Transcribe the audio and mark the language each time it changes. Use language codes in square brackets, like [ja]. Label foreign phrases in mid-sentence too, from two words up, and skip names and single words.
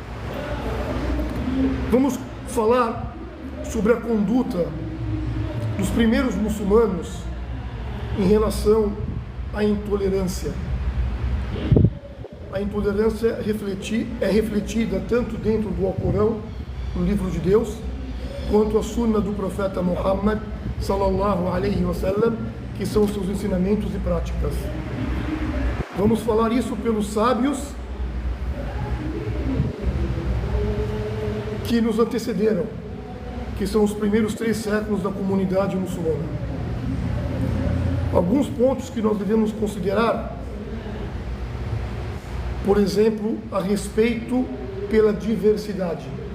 [pt] Vamos falar sobre a conduta dos primeiros muçulmanos em relação à intolerância. A intolerância é refletida tanto dentro do Alcorão, no livro de Deus, quanto a sunna do profeta Muhammad [ar] صلى الله عليه وسلم, [pt] que são os seus ensinamentos e práticas. Vamos falar isso pelos sábios que nos antecederam, que são os primeiros 3 séculos da comunidade muçulmana. Alguns pontos que nós devemos considerar, por exemplo, a respeito pela diversidade.